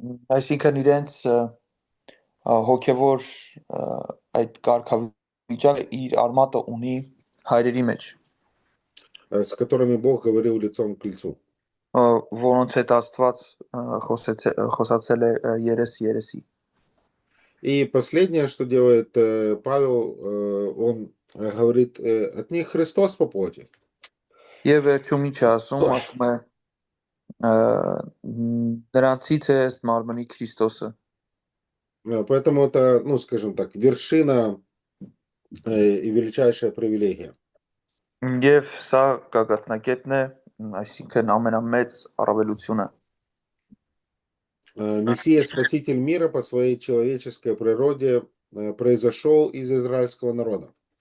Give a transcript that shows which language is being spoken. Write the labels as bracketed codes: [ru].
[hy] Այսինքն իրենց հոգևոր այդ կարգավիճակը իր արմատը ունի հայրերի մեջ, [ru] С которыми Бог говорил лицом к лицу. [hy] որոնց հետ Աստված խոսացել է երես-երեսի։ [ru] И последнее, что делает Павел, он говорит, от них Христос по плоти. [hy] Եվ վերջում ինչ ասում է նրանցից է մարմնի Քրիստոսը։ [ru] Поэтому это, ну, скажем так, вершина и величайшая привилегия. [hy] Եվ սա գագաթնակետն է, այսինքն ամենամեծ առավելությունը։ [ru] Мессия, Спаситель мира по своей человеческой природе, произошел из израильского народа.